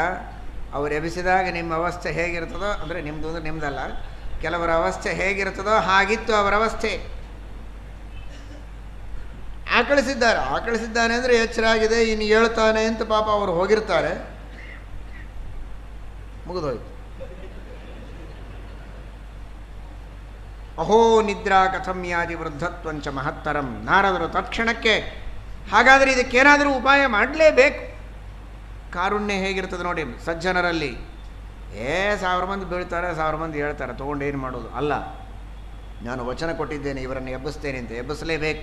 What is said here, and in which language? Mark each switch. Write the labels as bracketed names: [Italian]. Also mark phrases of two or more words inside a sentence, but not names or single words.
[Kannada] ಅವ್ರು ಎಬ್ಬಿಸಿದಾಗ ನಿಮ್ಮ ಅವಸ್ಥೆ ಹೇಗಿರ್ತದೋ, ಅಂದರೆ ನಿಮ್ಮದು ಅಂದರೆ ನಿಮ್ಮದಲ್ಲ, ಕೆಲವರ ಅವಸ್ಥೆ ಹೇಗಿರ್ತದೋ ಹಾಗಿತ್ತು ಅವರ ಅವಸ್ಥೆ. ಆಕಳಿಸಿದ್ದಾನೆ ಅಂದರೆ ಎಚ್ಚರಾಗಿದೆ, ಇನ್ನು ಹೇಳ್ತಾನೆ ಅಂತ ಪಾಪ ಅವರು ಹೋಗಿರ್ತಾರೆ. ಮುಗಿದೋಯ್ತು. [Sanskrit] ಅಹೋ ನಿದ್ರಾ ಕಥಂ ಯಾದಿ ವೃದ್ಧತ್ವಂಚ ಮಹತ್ತರಂ. [Kannada] ನಾರದರು ತತ್ಕ್ಷಣಕ್ಕೆ ಹಾಗಾದರೆ ಇದಕ್ಕೇನಾದರೂ ಉಪಾಯ ಮಾಡಲೇಬೇಕು. ಕಾರುಣ್ಯ ಹೇಗಿರ್ತದೆ ನೋಡಿ ಸಜ್ಜನರಲ್ಲಿ. 1000 ಮಂದಿ ಬೀಳ್ತಾರೆ, 1000 ಮಂದಿ ಹೇಳ್ತಾರೆ, ತೊಗೊಂಡು ಏನು ಮಾಡೋದು? ಅಲ್ಲ, ನಾನು ವಚನ ಕೊಟ್ಟಿದ್ದೇನೆ ಇವರನ್ನು ಎಬ್ಬಿಸ್ತೇನೆ ಅಂತ, ಎಬ್ಬಿಸಲೇಬೇಕು.